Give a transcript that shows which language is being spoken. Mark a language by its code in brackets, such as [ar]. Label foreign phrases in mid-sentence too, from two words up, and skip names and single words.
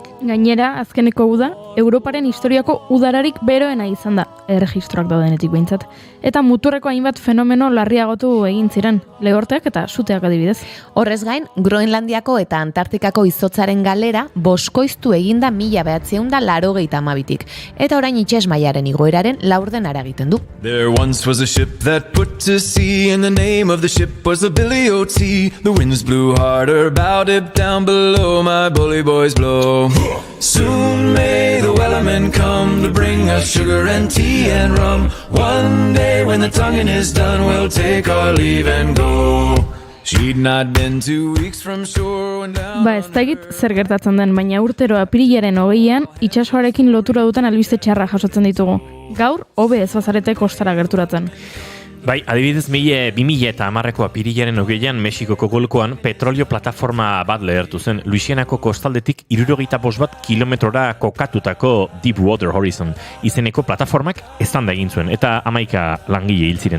[eu] Gainera, azkeneko uda, Europaren historiako udararik beroena izan da erregistroak daudenetik behintzat. Eta muturreko hainbat fenomeno larriagotu egin ziren, lehorteak eta suteak adibidez. Horrez gain, Groenlandiako eta Antartikako izotzaren galera boskoiztu eginda 1982tik, eta orain itsas mailaren igoeraren laurdenara egiten du. [en] There once was a ship that put to sea, and the name of the ship was the Billy O.T. The winds blew harder, bowed it down below, my bully boys blow. Soon may the wellermen come to bring us sugar and tea and rum. One day when the tonguing is done, we'll take our leave and go. She'd not been 2 weeks from shore when down. [eu] Ez dakit zer gertatzen den, baina urtero apirilaren 20an itsasoarekin lotura duten albiste txarra jasotzen ditugu. Gaur, hobe ez bazarete kostara gerturatzen. Bai, adibidez 2010ko apirilaren 20an Mexikoko golkoan petrolio plataforma bat lehertu zen Luisianako kostaldetik 75 kilometrora kokatutako Deepwater Horizon izeneko plataformak eztanda egin zuen eta 11 langile hil ziren.